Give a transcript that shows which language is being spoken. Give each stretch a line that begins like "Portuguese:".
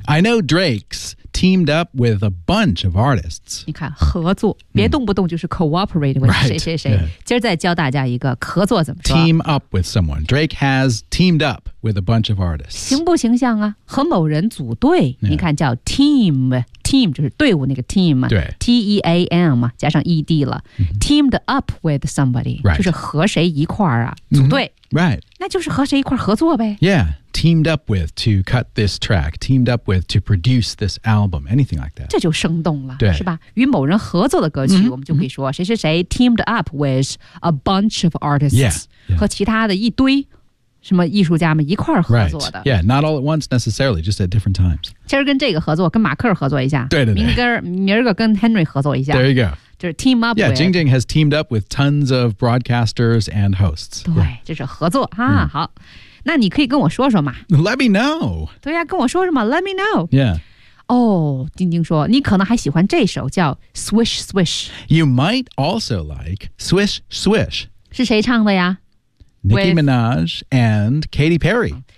English: I know Drake's teamed up with a bunch of artists.
Chinese: 你看，合作，别动不动就是
English: cooperate with、 right.
Chinese: 谁谁谁。
English: Yeah.
Chinese: 今儿再教大家一个合作怎么说
English: ？Team up with someone. Drake has teamed up. With a bunch of artists.
Chinese: 形不形象啊？和某人组队，
English: yeah.
Chinese: 你看叫 team， team 就是队伍那个 team，对，T E A M 加上 E D 了、 mm-hmm.
English: ，teamed up with somebody，、 right.
Chinese: 就是和谁一块啊，组队、
English: mm-hmm. ，right，
Chinese: 那就是和谁一块合作呗。
English: Yeah， teamed up with to cut this track， teamed up with to produce this album， anything like that，
Chinese: 这就生动了，对，是吧？与某人合作的歌曲， mm-hmm. 我们就可以说谁谁谁
English: teamed up with a bunch of artists， yeah. Yeah.
Chinese: 和其他的一堆。什么艺术家们一块儿合作的、
English: right. ？Yeah, not all at once necessarily, just at different times.
Chinese: 今儿跟这个合作，跟马克合作一下。对对对。明儿个跟 Henry 合作一下。
English: There you go.
Chinese: 就是 team up.
English: Yeah, Jing Jing has teamed up with tons of broadcasters and hosts.
Chinese: 对，就是合作哈、啊。好，那你可以跟我说说嘛。
English: Let me know.
Chinese: 对呀、啊，跟我说什么 ？
English: Let me know. Yeah.
Chinese: 哦、oh, ，晶晶说你可能还喜欢这首叫 Swish Swish.
English: You might also like Swish Swish.
Chinese: 是谁唱的呀？
English: Nicki Minaj and Katy Perry.